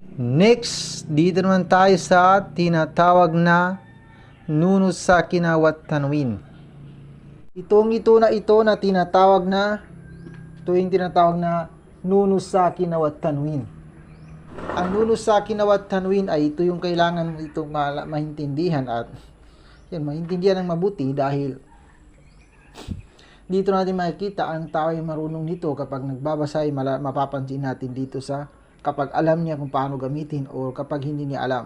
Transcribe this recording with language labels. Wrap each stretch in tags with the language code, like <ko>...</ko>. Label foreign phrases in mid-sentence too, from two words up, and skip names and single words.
<tl>Next, dito naman tayo sa tinatawag na</tl> <ar>النون الساكنة والتنوين.</ar> <tl>Ito na tinatawag na, ito yung tinatawag na</tl> <ar>النون الساكنة والتنوين.</ar> <tl>Ang</tl> <ar>النون الساكنة والتنوين</ar> <tl>ay ito yung kailangan itong maintindihan at yan, maintindihan ng mabuti dahil dito natin makikita ang tao ay marunong nito kapag nagbabasa ay mapapansin natin dito sa kapag alam niya kung paano gamitin o kapag hindi niya alam.</tl>